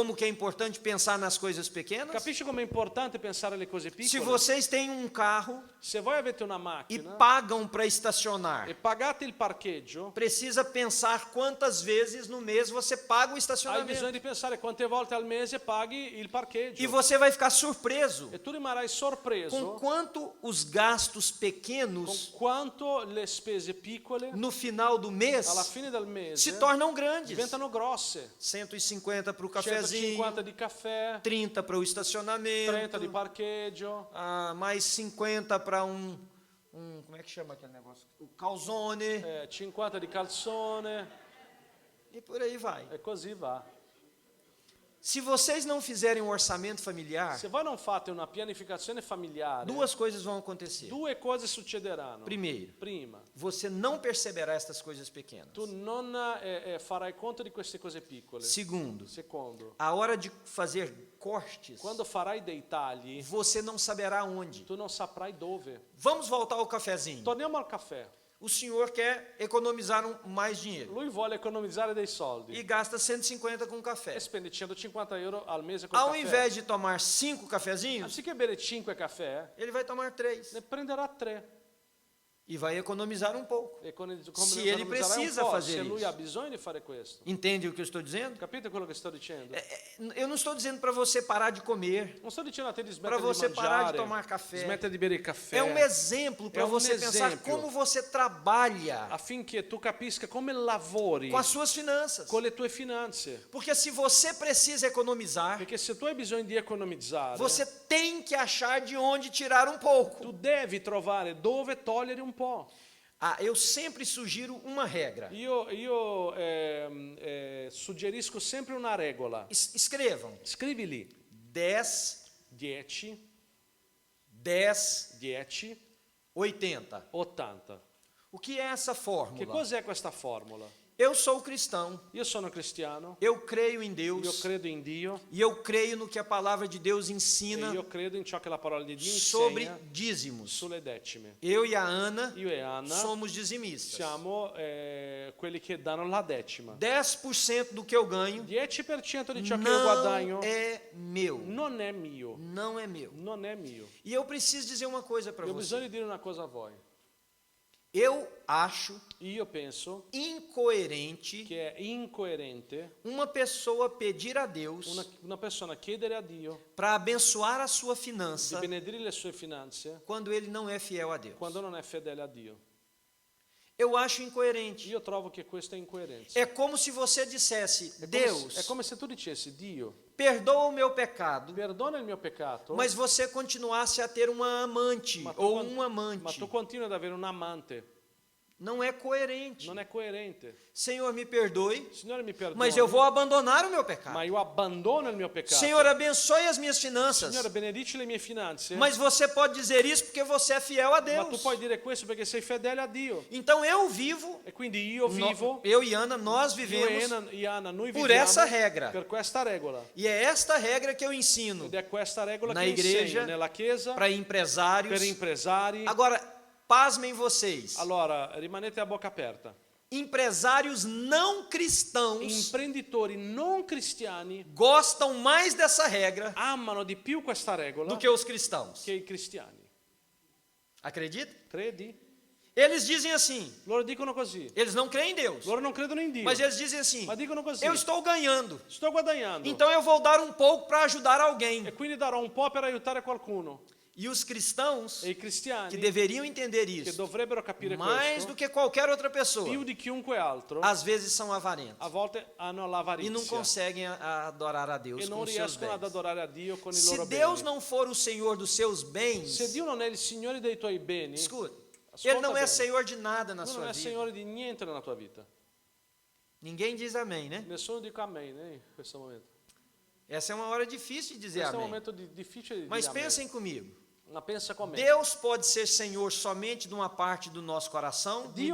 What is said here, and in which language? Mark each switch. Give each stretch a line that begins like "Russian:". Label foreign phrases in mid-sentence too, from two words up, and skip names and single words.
Portuguese: como que é importante pensar nas coisas pequenas?
Italian: Capisci com'è importante pensare alle cose piccole?
Portuguese: Se vocês têm um carro
Italian: Se voi avete una
Portuguese: e
Italian: macchina
Portuguese: pagam para estacionar,
Italian: e pagate il parcheggio,
Portuguese: precisa pensar quantas vezes no mês você paga o
Italian: hai
Portuguese: estacionamento.
Italian: bisogno di pensare quante volte al mese paghi il parcheggio.
Portuguese: E você vai ficar surpreso
Italian: E tu rimarrai sorpreso
Portuguese: com quanto os gastos
Italian: con
Portuguese: pequenos
Italian: quanto le spese piccole
Portuguese: no final do mês
Italian: alla fine del mese
Portuguese: se tornam grandes.
Italian: diventano grosse.
Portuguese: 150 para o cafezinho,
Italian: 150 di caffè,
Portuguese: 30 para o
Italian: 30
Portuguese: estacionamento,
Italian: di parcheggio,
Portuguese: mais 50 para como é que chama aquele negócio? O calzone,
Italian: 50 di calzone
Portuguese: e por aí vai.
Italian: e così va.
Portuguese: Se vocês não fizerem um orçamento familiar,
Italian: Se voi non fate una pianificazione familiare,
Portuguese: duas coisas vão acontecer.
Italian: due cose succederanno.
Portuguese: Primeiro,
Italian: Prima,
Portuguese: você não perceberá estas coisas pequenas.
Italian: tu non farai conto di queste cose piccole.
Portuguese: Segundo,
Italian: Secondo,
Portuguese: a hora de fazer cortes,
Italian: quando farai dei tagli,
Portuguese: você não saberá onde.
Italian: tu non saprai dove.
Portuguese: Vamos voltar ao cafezinho.
Italian: Torniamo al caffè.
Portuguese: O senhor quer economizar mais dinheiro
Italian: Lui vuole economizzare dei soldi
Portuguese: e gasta 150 com café.
Italian: e spende 150 euro al mese col
Portuguese: Ao
Italian: caffè.
Portuguese: invés de tomar 5 cafezinhos,
Italian: Anziché bere 5 caffè,
Portuguese: ele vai tomar 3
Italian: ne prenderà 3.
Portuguese: e vai economizar um pouco.
Italian: E come
Portuguese: Se ele
Italian: economizzerai
Portuguese: precisa
Italian: un po',
Portuguese: fazer
Italian: se lui
Portuguese: isso.
Italian: ha bisogno di fare questo.
Portuguese: Entende o que eu estou dizendo?
Italian: Capite quello che sto dicendo?
Portuguese: Eu não estou dizendo para você parar de comer.
Italian: Non sto dicendo a te di
Portuguese: Para
Italian: smettere
Portuguese: você
Italian: di
Portuguese: parar de
Italian: mangiare,
Portuguese: tomar café.
Italian: smettere di bere il caffè,
Portuguese: É um exemplo para É um você pensar exemplo. como você trabalha
Italian: affinché tu capisca come lavori
Portuguese: com as suas finanças.
Italian: con le tue finanze.
Portuguese: Porque se você precisa economizar,
Italian: Perché se tu hai bisogno di economizzare,
Portuguese: você tem que achar de onde tirar um pouco.
Italian: tu devi trovare dove togliere un po'.
Portuguese: Eu sempre sugiro uma regra.
Italian: Io suggerisco sempre una regola.
Portuguese: Escrevam:
Italian: Scrivi lì
Portuguese: 10,
Italian: 10,
Portuguese: 10,
Italian: 10,
Portuguese: 80.
Italian: 80.
Portuguese: O que é essa
Italian: Che
Portuguese: fórmula?
Italian: cos'è questa formula?
Portuguese: Eu sou cristão,
Italian: Io sono cristiano,
Portuguese: eu creio em
Italian: io
Portuguese: Deus
Italian: credo in Dio
Portuguese: e eu creio no que a palavra de Deus
Italian: e
Portuguese: ensina
Italian: io credo in ciò che la parola di Dio
Portuguese: sobre
Italian: insegna
Portuguese: dízimos.
Italian: sulle decime.
Portuguese: Eu e a Ana
Italian: Io e Anna
Portuguese: somos dizimistas.
Italian: siamo quelli che danno la decima.
Portuguese: 10% do que eu ganho
Italian: 10% di ciò che io
Portuguese: não
Italian: guadagno
Portuguese: é meu.
Italian: non è mio.
Portuguese: Não é meu.
Italian: Non è mio.
Portuguese: E eu preciso dizer uma coisa para
Italian: Io ho bisogno
Portuguese: você.
Italian: di dire una cosa a voi.
Portuguese: Eu acho
Italian: Io penso
Portuguese: incoerente
Italian: che è incoerente
Portuguese: uma pessoa pedir a Deus
Italian: una persona chiedere a Dio
Portuguese: para abençoar a sua
Italian: di
Portuguese: finança
Italian: benedire le sue finanze
Portuguese: quando ele não é fiel a Deus.
Italian: quando non è fedele a Dio.
Portuguese: Eu acho incoerente.
Italian: Io trovo che questa è incoerenza.
Portuguese: É como se você dissesse:
Italian: È
Portuguese: Deus,
Italian: come se tu dicessi, Dio,
Portuguese: perdoa o meu pecado,
Italian: perdona il mio peccato,
Portuguese: mas você continuasse a ter uma amante
Italian: ma tu
Portuguese: ou
Italian: con-
Portuguese: um
Italian: ma
Portuguese: amante.
Italian: tu continui ad avere un amante.
Portuguese: Não é coerente.
Italian: Non è coerente.
Portuguese: Senhor, me perdoe,
Italian: Signore mi perdoni,
Portuguese: mas eu vou abandonar o meu pecado.
Italian: ma io abbandono il mio peccato.
Portuguese: Senhor, abençoe as minhas finanças.
Italian: Signore, benedici le mie finanze.
Portuguese: Mas você pode dizer isso porque você é fiel a
Italian: Ma tu
Portuguese: Deus.
Italian: puoi dire questo perché sei fedele a Dio.
Portuguese: Então eu vivo,
Italian: E quindi io vivo,
Portuguese: eu e Ana, nós
Italian: io e
Portuguese: vivemos,
Italian: Anna, noi
Portuguese: por
Italian: viviamo
Portuguese: essa regra.
Italian: per questa regola.
Portuguese: E é esta regra que eu ensino
Italian: Ed è questa regola
Portuguese: na
Italian: che
Portuguese: igreja,
Italian: insegno nella chiesa,
Portuguese: para empresários.
Italian: per impresari.
Portuguese: Agora, pasmem vocês.
Italian: Allora, rimanete a bocca aperta.
Portuguese: Empresários não cristãos
Italian: Imprenditori non cristiani
Portuguese: gostam mais dessa regra
Italian: amano di più questa regola
Portuguese: do que os cristãos.
Italian: che i cristiani.
Portuguese: Acredita?
Italian: Credi?
Portuguese: Eles dizem assim,
Italian: Loro dicono così.
Portuguese: eles não creem em Deus,
Italian: Loro non credono in Dio.
Portuguese: mas eles dizem assim,
Italian: Ma dicono così.
Portuguese: eu estou ganhando,
Italian: Sto guadagnando.
Portuguese: então eu vou dar um pouco para ajudar alguém.
Italian: E quindi darò un po' per aiutare qualcuno.
Portuguese: E os cristãos,
Italian: E i cristiani
Portuguese: que deveriam entender
Italian: che
Portuguese: isso,
Italian: dovrebbero capire
Portuguese: mais
Italian: questo,
Portuguese: do que qualquer outra pessoa,
Italian: più di chiunque altro,
Portuguese: às vezes são avarentos
Italian: a volte hanno
Portuguese: e não
Italian: l'avarizia
Portuguese: conseguem adorar a Deus
Italian: e
Portuguese: com
Italian: non
Portuguese: os seus
Italian: riescono ad
Portuguese: bens.
Italian: adorare a Dio con i
Portuguese: Se
Italian: loro
Portuguese: Deus
Italian: beni.
Portuguese: não for o Senhor dos seus bens,
Italian: Se Dio non è il Signore dei tuoi beni,
Portuguese: escuta,
Italian: ascolta
Portuguese: Ele não é
Italian: bene.
Portuguese: Senhor de nada na
Italian: Tu non
Portuguese: sua
Italian: è
Portuguese: vida.
Italian: Signore di niente nella tua vita.
Portuguese: Ninguém diz amém, né?
Italian: Nessuno dica amen in questo momento.
Portuguese: Essa é uma hora difícil de dizer
Italian: Questo è un
Portuguese: amém.
Italian: momento difficile di
Portuguese: Mas
Italian: dire amen.
Portuguese: pensem comigo.
Italian: Ma pensa con me.
Portuguese: Deus pode ser Senhor somente de uma parte do nosso coração?
Italian: Dio-